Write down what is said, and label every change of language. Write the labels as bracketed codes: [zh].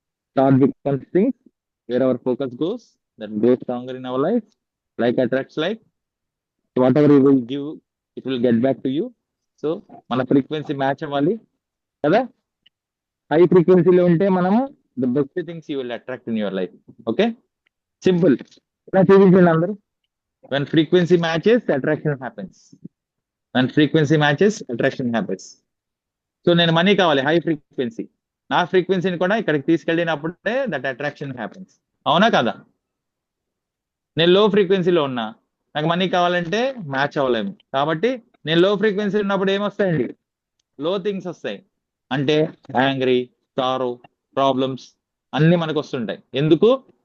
[en] Start with something where our focus goes, that goes stronger in our life. Like attracts like, whatever you will give it will get back to you. [te] So మన frequency match అవ్వాలి కదా. High ఫ్రీక్వెన్సీలో ఉంటే మనము [en] The best things you will attract in your life. [te] Okay, simple. ఇలా చూపించండి అందరూ. [en] When frequency matches, attraction happens. When frequency matches, attraction happens. [te] So నేను మనీ కావాలి, హై ఫ్రీక్వెన్సీ. నా ఫ్రీక్వెన్సీని కూడా ఇక్కడికి తీసుకెళ్ళినప్పుడే [en] That attraction happens. [te] అవునా కదా? నేను లో ఫ్రీక్వెన్సీలో ఉన్నా, నాకు మనీ కావాలంటే మ్యాచ్ అవ్వలేము. కాబట్టి నేను లో ఫ్రీక్వెన్సీ ఉన్నప్పుడు ఏమొస్తాయండి? లో థింగ్స్ వస్తాయి. అంటే యాంగ్రీ, సారో, ప్రాబ్లమ్స్ అన్ని మనకు వస్తుంటాయి. ఎందుకు?